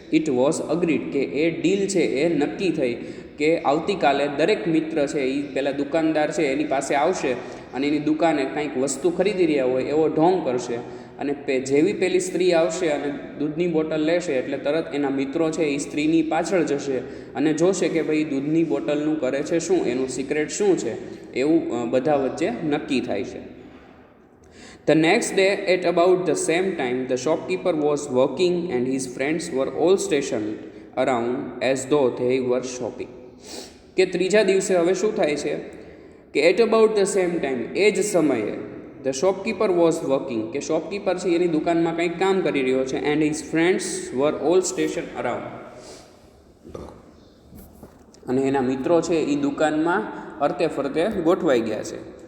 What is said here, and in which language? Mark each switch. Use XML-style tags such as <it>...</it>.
<en>it was agreed,</en> <gu>કે એ deal છે એ નક્કી થઈ કે આવતીકાલે દરેક મિત્ર છે એ પહેલાં દુકાનદાર છે એની પાસે આવશે અને એની દુકાને કંઈક વસ્તુ ખરીદી રહ્યા હોય એવો ઢોંગ કરશે, અને જેવી પેલી સ્ત્રી આવશે અને દૂધની બોટલ લેશે એટલે તરત એના મિત્રો છે એ સ્ત્રીની પાછળ જશે અને જોશે કે ભાઈ દૂધની બોટલનું કરે છે શું, એનું સિક્રેટ શું છે, એવું બધા વચ્ચે નક્કી થાય છે.</gu> <en>The next day at about the same time the shopkeeper was working and his friends were all stationed around as though they were shopping.</en> <gu>કે ત્રીજા દિવસે હવે શું થાય છે કે</gu> <en>at about the same time,</en> <gu>એ જ સમયે</gu> <en>the shopkeeper was working,</en> <gu>કે શોપકીપર છે એની દુકાનમાં કંઈક કામ કરી રહ્યો છે.</gu> <en>and his friends were all station around,</en> <gu>અને એના મિત્રો છે એ દુકાનમાં અરતે ફરતે ગોઠવાઈ ગયા છે.</gu>